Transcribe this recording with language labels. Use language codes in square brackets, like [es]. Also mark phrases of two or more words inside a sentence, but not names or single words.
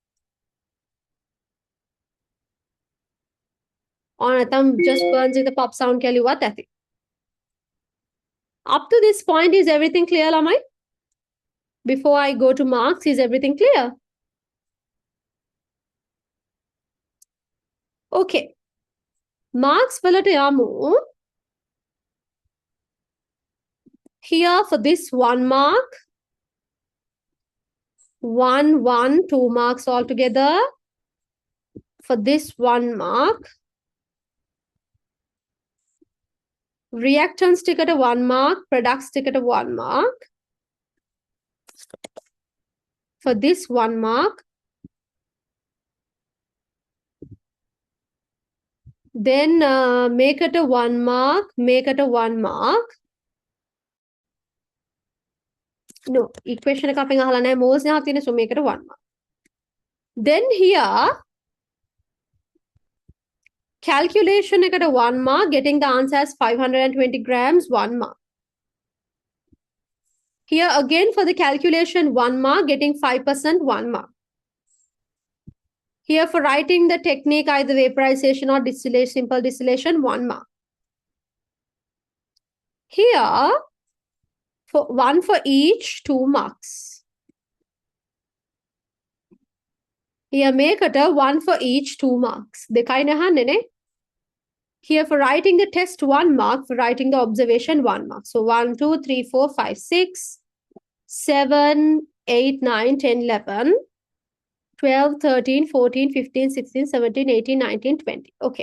[en] Or just burns with a pop sound. Up to this point, is everything clear, [si] ළමයි? [en] Before I go to marks, is everything clear? Okay. [si] Marks වලට යමු. [en] Here for this 1 mark, 1, 2 marks altogether. For this 1 mark, reactants stick at a 1 mark, products stick at a 1 mark. For this 1 mark, then make it a 1 mark, make it a 1 mark. [si] No, [en] equation [si] එක අපෙන් අහලා නැහැ, moles නේ අහලා තියෙන්නේ, [en] so make it a 1 mark. Then here, [si] calculation එකට [en] 1 mark, getting the answer as 520 grams, 1 mark. Here again for the calculation 1 mark, getting 5%, 1 mark. Here for writing the technique, either vaporization or distillation, simple distillation, 1 mark. Here, for 1 for each, 2 marks. Here make it a 1 for each, 2 marks. [si] දෙකයි නහන්නේ නේ. [en] Here for writing the test, 1 mark. For writing the observation, 1 mark. So 1, 2, 3, 4, 5, 6, 7, 8, 9, 10, 11, 12, 13, 14, 15, 16, 17, 18, 19, 20. Okay.